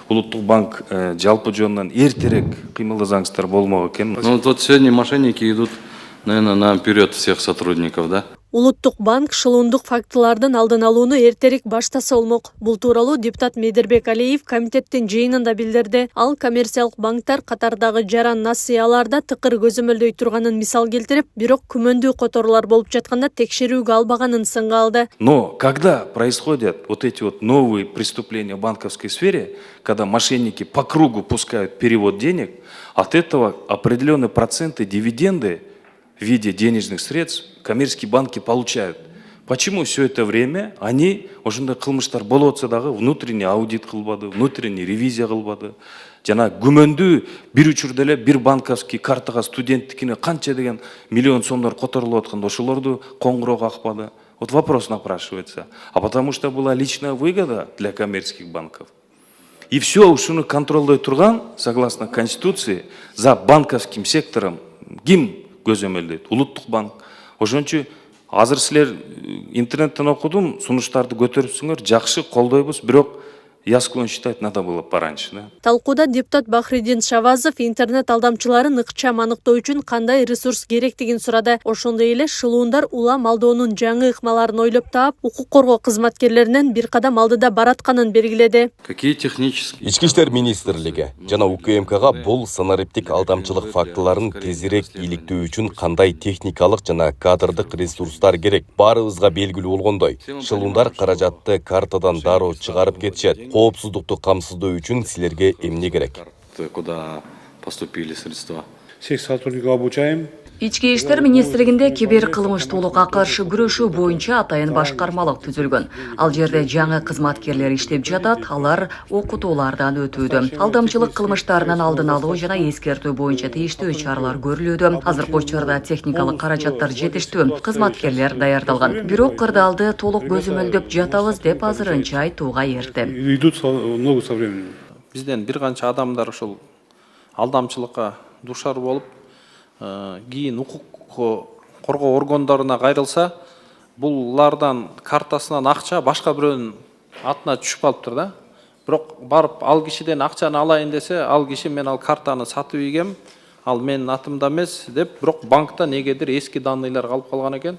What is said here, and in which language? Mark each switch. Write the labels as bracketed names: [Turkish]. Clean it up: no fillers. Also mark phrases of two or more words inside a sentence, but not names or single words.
[Kyrgyz] Улуттук банк жалпы жөнүнөн эртерээк кыймылдасаңыздар болмок экен. [Russian] Ну вот сегодня мошенники идут, наверное, наперед всех сотрудников, да? [Kyrgyz] Улуттук банк шылуундук фактылардын алдын алууну эртерээк баштаса болмок. Бул тууралуу депутат Медербек Алиев комитеттин жыйынында билдирди. Ал коммерциялык банктар катардагы жаран насыяларда тыкыр көзөмөлдөй турганын мисал келтирип, бирок күмөндүү которуулар болуп жатканда текшерүүгө албаганын сынга алды. [Russian] Но когда происходят вот эти вот новые преступления в банковской сфере, когда мошенники по кругу пускают перевод денег, от этого определенные проценты дивиденды в виде денежных средств коммерческие банки получают. Почему все это время они [Kyrgyz] ошондой кылмыштар болуп атса дагы [Russian] внутренний аудит кылбады, внутренний ревизия кылбады? [Kyrgyz] Жана күмөндүү бир учурда эле бир банковский картага студенттикине канча деген миллион сомдор которулуп атканда ошолорду коңгуроо какпады? [Russian] Вот вопрос напрашивается. А потому что была личная выгода для коммерческих банков. И все [Kyrgyz] ушуну контролдой турган, [Russian] согласно Конституции, за банковским сектором [Kyrgyz] ким көзөмөлдөйт? [Russian] Улуттук банк. [Kyrgyz] Ошончу азыр силер интернеттен окудум, сунуштарды көтөрүпсүңөр, жакшы колдойбуз, бирок [Russian] я склонен считать, надо было пораньше, [Kyrgyz] да? Талкууда депутат Бахридин Шавазов интернет алдамчыларын ыкчам аныктоо үчүн кандай ресурс керектигин сурады. Ошондой эле шылуундар улам алдоонун жаңы ыкмаларын ойлоп таап, укук коргоо кызматкерлеринен бир кадам алдыда баратканын белгиледи. [Russian] Какие технические? [Kyrgyz] Ички иштер министрлиги жана УКМКга бул санариптик алдамчылык фактыларын тезирээк иликтөө үчүн кандай техникалык жана кадрдык ресурстар керек? Баарыбызга белгилүү болгондой, шылуундар каражатты картадан дароо чыгарып кетишет. Коопсуздукту камсыздоо үчүн силерге эмне керек? [Russian] Куда поступили средства? Всех сотрудников обучаем. [Kyrgyz] Ички иштер министрлигинде кибер кылмыштуулукка каршы күрөшүү боюнча атайын башкармалык түзүлгөн. Ал жерде жаңы кызматкерлер иштеп жатат, алар окутуулардан өтүүдө. Алдамчылык кылмыштарынын алдын алуу жана эскертүү боюнча тийиштүү чаралар көрүлүүдө. Азыркы учурда техникалык каражаттар жетиштүү, кызматкерлер даярдалган. Бирок кырдаалды толук көзөмөлдөп жатабыз деп азырынча айтууга эрте. [Russian] Идут много со временем. [Kyrgyz] Бизден бир канча адамдар ошол алдамчылыкка душар болуп, кийин укук коргоо органдарына кайрылса, булардан картасынан акча башка бирөөнүн атына түшүп калыптыр да. Бирок барып ал кишиден акчаны алайын десе, ал киши мен ал картаны сатып ийгем, ал менин атымда эмес деп, бирок банкта негедир эски данныйлар калып калган экен.